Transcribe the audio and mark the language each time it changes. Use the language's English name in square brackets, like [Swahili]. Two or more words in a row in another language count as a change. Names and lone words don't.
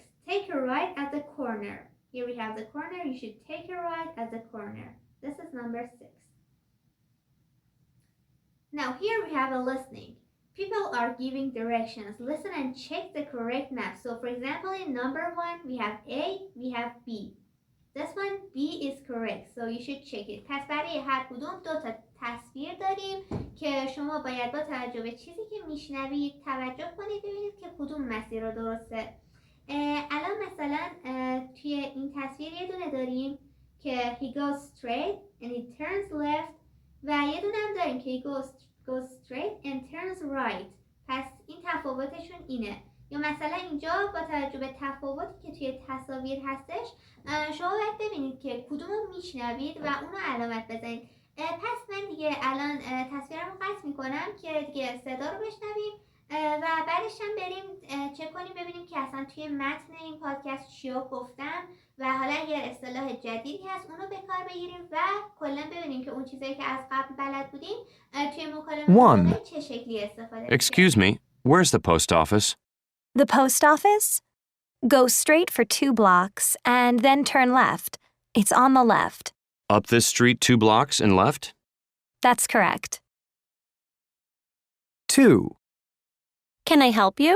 [English] Take a right at the corner. Here we have the corner. You should take a right at the corner. This is number 6. Now here we have a listening. People are giving directions. Listen and check the correct map. So for example, in number 1, we have A, we have B. This one, B is correct. So you should check it. [Persian] پس برای هر کدوم 2 تا تصویر داریم که شما باید با توجه به چیزی که میشنوید توجه کنید ببینید که کدوم مسیر رو درسته. الان مثلا توی این تصویر یه دونه داریم که [English] he goes straight and he turns left [Persian] و یه دونه هم داریم که [English] he goes straight and turns right. [Persian] پس این تفاوتشون اینه. یا مثلا اینجا با توجه به تفاوتی که توی تصاویر هستش شما باید ببینید که کدوم رو میشنوید و اونو علامت بزنید. پس من دیگه الان تصویرم رو قطع میکنم که دیگه صدا رو بشنویم و بعدش هم بریم چک کنیم ببینیم که اصلا توی متن این پادکست چیا گفتم و حالا اگر اصطلاح جدیدی هست اونو به کار بگیریم و کلا ببینیم که اون چیزایی که از قبل بلد بودیم توی مکالمه چه شکلی استفاده میشه. [English] Excuse me, where's the post office? The post office? Go straight for 2 blocks and then turn left. It's on the left. Up this street 2 blocks and left? That's correct. 2. Can I help you?